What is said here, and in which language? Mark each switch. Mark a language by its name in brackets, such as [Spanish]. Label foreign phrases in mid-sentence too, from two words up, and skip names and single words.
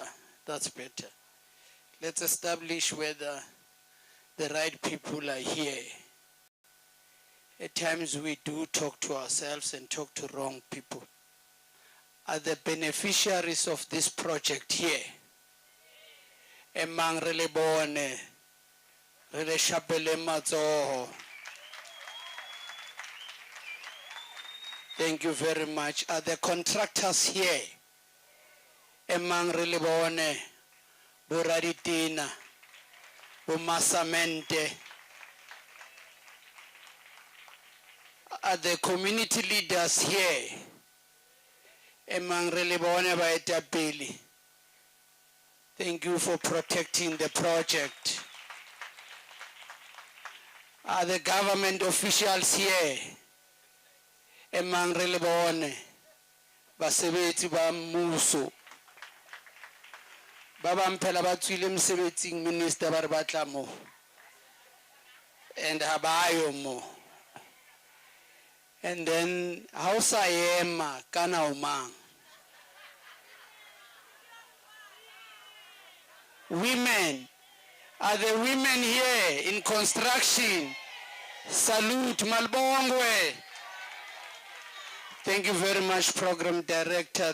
[English] That's better. Let's establish whether the right people are here. At times we do talk to ourselves and talk to wrong people. Are the beneficiaries of this project here? [Southern Sotho] Emang re le bone, re le shapele matsoho. [English] Thank you very much. Are the contractors here? [Southern Sotho] Emang re le bone, bo raditina, bo masamente. [English] Are the community leaders here? [Southern Sotho] Emang re le bone baetapele. [English] Thank you for protecting the project. Are the government officials here? [Southern Sotho] Emang re le bone basebetsi ba mmuso ba bang phela ba tswile mosebetsing minister ba re batla mo and ha ba yo mo [English] and then [Southern Sotho] ha o sa ema kana o mang [English] women, are the women here in construction? Salute Malbongwe. Thank you very much, Program Director.